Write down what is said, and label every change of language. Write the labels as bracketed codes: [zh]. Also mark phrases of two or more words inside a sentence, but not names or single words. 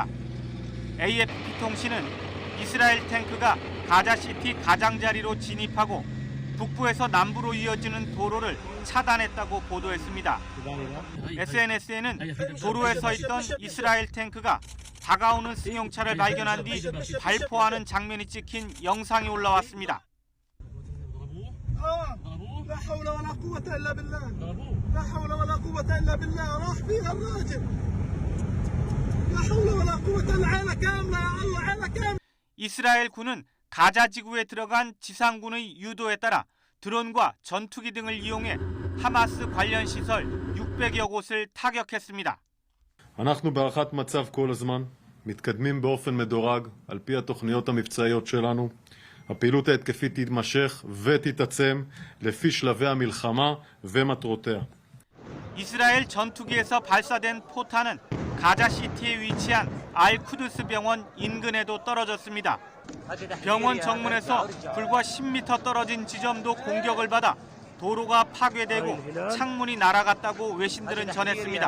[ko] AFP 통신은 이스라엘 탱크가 가자시티 가장자리로 진입하고 북부에서 남부로 이어지는 도로를 차단했다고 보도했습니다. SNS에는 도로에 서 있던 이스라엘 탱크가 다가오는 승용차를 발견한 뒤 발포하는 장면이 찍힌 영상이 올라왔습니다. [ar] لا حول ولا قوة إلا بالله لا حول ولا قوة إلا بالله راح فيها الراجل لا حول ولا قوة إلا عينه كاملة يا الله عينه كاملة. [ko] 이스라엘 군은 가자 지구에 들어간 지상군의 유도에 따라 드론과 전투기 등을 이용해 하마스 관련 시설 600여 곳을 타격했습니다. [he] אנחנו בהערכת מצב כל הזמן, מתקדמים באופן מדורג על פי התוכניות המבצעיות שלנו. הפעילות ההתקפית תתמשך ותתעצם לפי שלבי המלחמה ומטרותיה. [ko] 이스라엘 전투기에서 발사된 포탄은 가자시티에 위치한 알쿠드스 병원 인근에도 떨어졌습니다. 병원 정문에서 불과 10m 떨어진 지점도 공격을 받아 도로가 파괴되고 창문이 날아갔다고 외신들은 전했습니다.